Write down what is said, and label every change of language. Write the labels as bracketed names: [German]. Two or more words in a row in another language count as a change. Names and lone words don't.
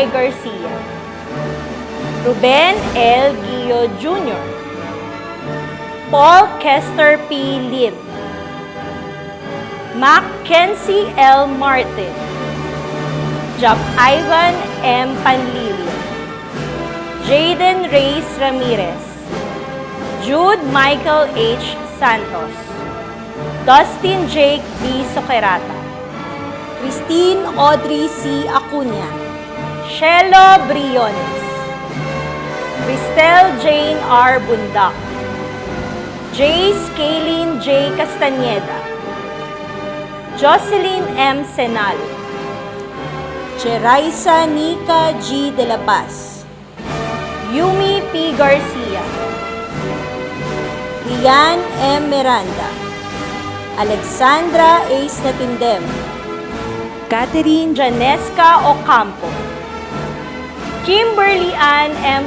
[Filipino] Garcia, Ruben L. Guillo Jr., Paul Kester P. Lim, Mackenzie L. Martin, Jap Ivan M. Panlilio, Jaden Reyes Ramirez, Jude Michael H. Santos, Dustin Jake B. Sokerata, Christine Audrey C. Acuña, Shelo Briones, Cristel Jane R. Bundak, Jace Kaylin J. Castaneda, Jocelyn M. Senal, Cheraisa Nika G. De La Paz, Yumi P. Garcia, Rian M. Miranda, Alexandra A. Natindem, Catherine Janesca Ocampo, Kimberly Ann M.